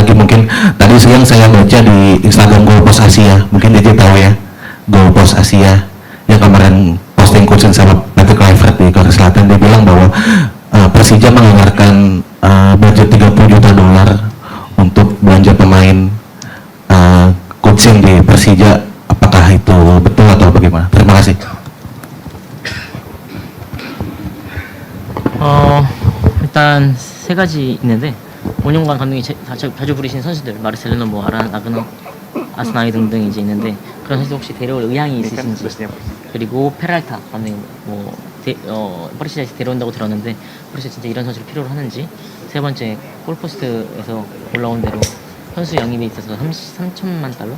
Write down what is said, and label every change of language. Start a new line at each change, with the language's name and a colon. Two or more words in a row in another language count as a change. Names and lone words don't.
Indonesian: mungkin tadi siang saya baca di Instagram Goalpost Asia, mungkin DJ tahu ya, Goalpost Asia yang kemarin posting Coach sama Patrick Kluivert di Korea Selatan, dia bilang bahwa Persija menganggarkan budget 30 juta dolar untuk belanja pemain coaching di Persija. Apakah itu betul atau bagaimana? Terima kasih.
Korean: 일단 세 가지 있는데 5년간 감독이 자주 부르신 선수들 마르셀로나, 뭐 아그너, 아스나이 등등 이제 있는데 그런 선수 혹시 데려올 의향이 있으신지, 그리고 페랄타 감독님 퍼시자에서 데려온다고 들었는데 퍼시자 진짜 이런 선수를 필요로 하는지, 세 번째 골포스트에서 올라온 대로 선수 영입에 있어서 3천만 달러?